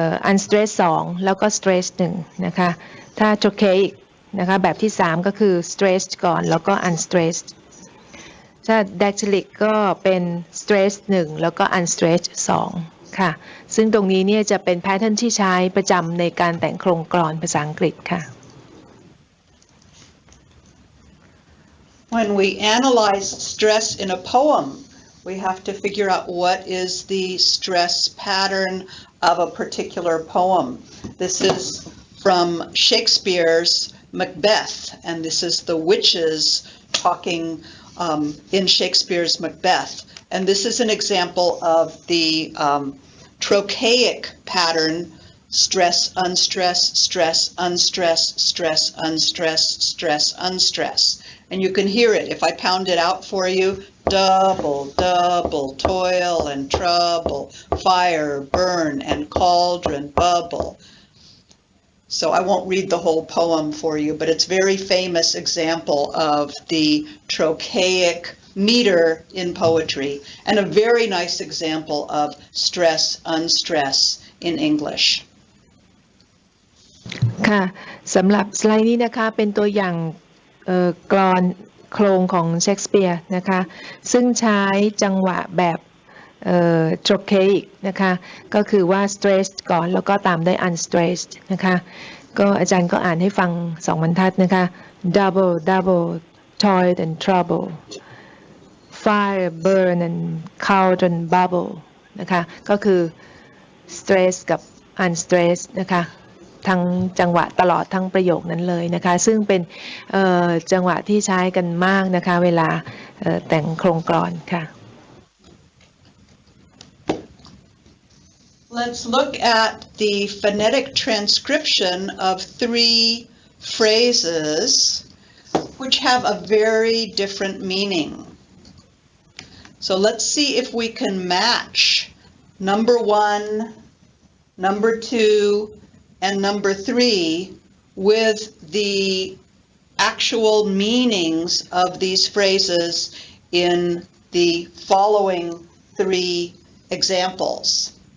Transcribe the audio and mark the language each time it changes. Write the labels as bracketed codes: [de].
[th] unstress 2แล้วก็ stress 1นะคะถ้า trochaic นะคะแบบที่3ก็คือ stress ก่อนแล้วก็ unstress ถ้า dactylic ก็เป็น stress 1แล้วก็ unstress 2ค่ะซึ่งตรงนี้เนี่ยจะเป็นแพทเทิร์นที่ใช้ประจำในการแต่งโครงกลอนภาษาอังกฤษค่ะ [en] When we analyze stress in a poem, we have to figure out what is the stress pattern of a particular poem. This is from Shakespeare's Macbeth, and this is the witches talking in Shakespeare's Macbeth. And this is an example of the trochaic pattern: stress, unstress, stress, unstress, stress, unstress, stress, unstress. And you can hear it if I pound it out for you. Double, double, toil and trouble, fire, burn, and cauldron, bubble. So I won't read the whole poem for you, but it's a very famous example of the trochaic meter in poetry, and a very nice example of stress, unstress in English. [th] ค่ะสำหรับสไลด์นี้นะคะเป็นตัวอย่างกลอนโครงของเชคสเปียร์นะคะซึ่งใช้จังหวะแบบtrochaic นะคะก็คือว่า stressed ก่อนแล้วก็ตามด้วย unstressed นะคะก็อาจารย์ก็อ่านให้ฟัง2 บรรทัดนะคะ [en] double double toil and trouble fire burn and cauldron bubble [th] นะคะก็คือ stress กับ unstress นะคะทั้งจังหวะตลอดทั้งประโยคนั้นเลยนะคะซึ่งเป็นจังหวะที่ใช้กันมากนะคะเวลาแต่งโครงกลอนค่ะ [en] Let's look at the phonetic transcription of 3 phrases which have a very different meaning. So let's see if we can match number 1, number 2, and number 3 with the actual meanings of these phrases in the following 3 examples.